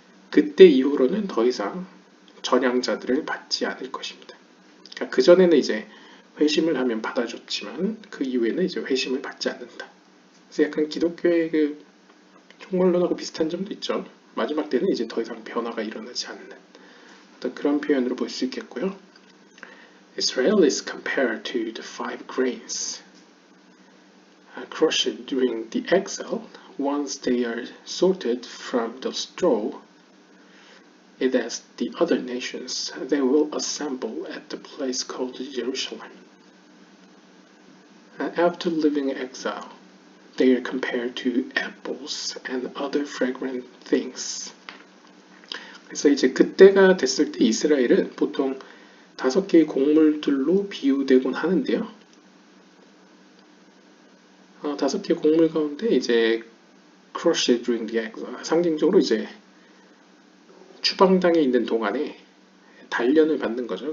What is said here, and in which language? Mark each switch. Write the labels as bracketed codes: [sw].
[ko] 그때 이후로는 더 이상 전향자들을 받지 않을 것입니다. 그러니까 그 전에는 이제 회심을 하면 받아줬지만 그 이후에는 이제 회심을 받지 않는다. 그래서 약간 기독교의 그 총론하고 비슷한 점도 있죠. 마지막 때는 이제 더 이상 변화가 일어나지 않는 어떤 그런 표현으로 볼 수 있겠고요. [en] Israel is compared to the five grains crushed during the exile. Once they are sorted from the straw, it as the other nations, they will assemble at the place called Jerusalem. After living in exile, they are compared to apples and other fragrant things. [ko] 그래서 이제 그때가 됐을 때 이스라엘은 보통 5개의 곡물들로 비유되곤 하는데요. 5개의 곡물 가운데 이제 [en] crushed during the exile, [ko] 상징적으로 이제 추방당에 있는 동안에 단련을 받는 거죠.